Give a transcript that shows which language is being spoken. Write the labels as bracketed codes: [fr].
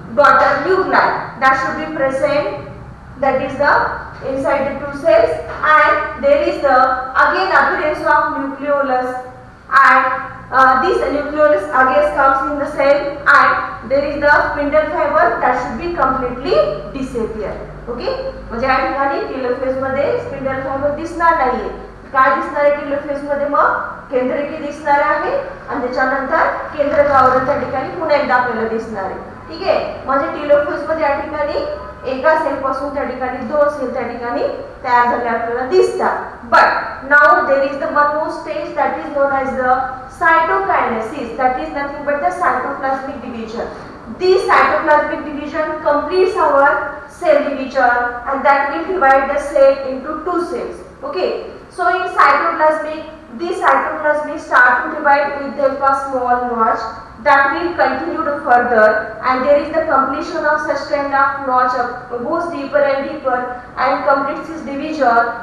[en] daughter nuclei that should be present, that is the inside the two cells, and there is the again appearance of nucleolus, and this nucleolus again comes in the cell, and there is the spindle fiber that should be completely disappear. [mr] Okay, म्हणजे या ठिकाणी telophase मध्ये spindle fibre दिसणार नाहीये. काय दिसणार आहे telophase मध्ये? मग केंद्रकी दिसणार आहे आणि त्याच्यानंतर केंद्रक आवरण त्या ठिकाणी पुन्हा एकदा आपल्याला दिसणार आहे. ठीक आहे, म्हणजे टेलोफेज मध्ये या ठिकाणी एका सेल पासून त्या ठिकाणी दोन सेल त्या ठिकाणी तयार झाले आपल्याला दिसतात. [en] But now there is the one more stage that is known as the cytokinesis, that is nothing but the cytoplasmic division. This cytoplasmic division completes our cell division, and that will divide the cell into two cells. Okay, so in cytoplasmic, this cytoplasmic start to divide with the small notch that will continue to further, and there is the completion of such kind of notch goes deeper and deeper and completes its division.